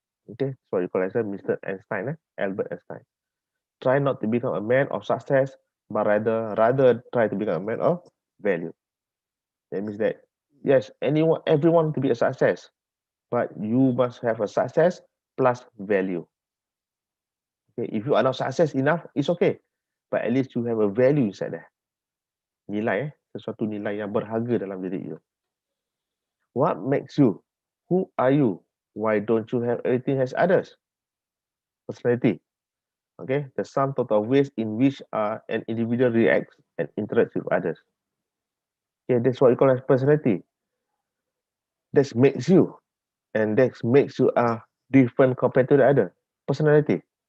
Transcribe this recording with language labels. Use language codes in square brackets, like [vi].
[en] Okay, so you call it Mr. Einstein, Albert Einstein. Try not to become a man of success, but rather try to become a man of value. That means that yes, everyone to be a success, but you must have a success plus value. Okay, if you are not success enough, it's okay, but at least you have a value inside there. [ms] Nilai, sesuatu nilai yang berharga dalam diri you. [en] What makes you? Who are you? Why don't you have everything as others? Personality. Okay, the sum total of ways in which an individual reacts and interacts with others. Okay, that's what you call as personality. That makes you, and that makes you different compared to the other. personality.